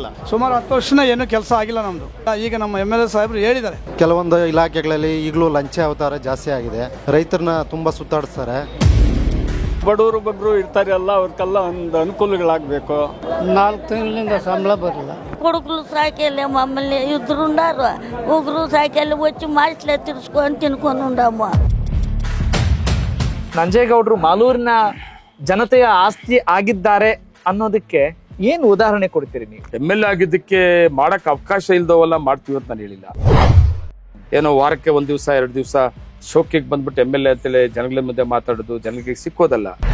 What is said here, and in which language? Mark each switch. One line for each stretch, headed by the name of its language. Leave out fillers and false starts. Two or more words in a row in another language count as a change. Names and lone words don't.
Kannada: ಸುಮಾರು 10 ವರ್ಷನ ಏನು ಕೆಲಸ ಆಗಿಲ್ಲ ನಮ್ದು. ಈಗ ನಮ್ಮ MLA ಸಾಹೇಬರು ಹೇಳಿದ್ದಾರೆ, ಕೆಲವೊಂದು ಇಲಾಖೆಗಳಲ್ಲಿ ಈಗಲೂ ಲಂಚ ಅವತಾರ ಜಾಸ್ತಿ ಆಗಿದೆ. ರೈತರನ್ನ ತುಂಬಾ ಸುತ್ತಾಡಿಸ್ತಾರೆ. ಬಡವರು ಬಗ್ಗರು ಇರ್ತಾರೆ ಅಲ್ಲ, ಅವ್ರಿಗೆಲ್ಲ ಒಂದು ಅನುಕೂಲಗಳಾಗಬೇಕು. 4 ತಿಂಗಳಿಂದ ಸಂಬಳ ಬರಲ್ಲ.
Telugu: కొడుకులు సాకెళ్ళే మమ్మల్ని ఇద్దరు ఉండారు. ముగ్గురు సాకెళ్ళి వచ్చి మాటలే తిరుచుకొని తినుకొని ఉండము.
Kannada: ನಂಜೇಗೌಡರು ಮಾಲೂರಿನ ಜನತೆಯ ಆಸ್ತಿ ಆಗಿದ್ದಾರೆ ಅನ್ನೋದಕ್ಕೆ ಏನು ಉದಾಹರಣೆ ಕೊಡ್ತೀರಿ ನೀವು? MLA ಆಗಿದ್ದಕ್ಕೆ ಮಾಡಕ್ ಅವಕಾಶ ಇಲ್ದವಲ್ಲ ಮಾಡ್ತೀವಿ ಅಂತ ನಾನು ಹೇಳಿಲ್ಲ. ಏನೋ ವಾರಕ್ಕೆ 1 ದಿವಸ 2 ದಿವಸ ಶೋಕಿಗೆ ಬಂದ್ಬಿಟ್ಟು MLA ಅಂತೇಳಿ ಜನಗಳ ಮುಂದೆ ಮಾತಾಡೋದು ಜನಗಳಿಗೆ ಸಿಕ್ಕೋದಲ್ಲ.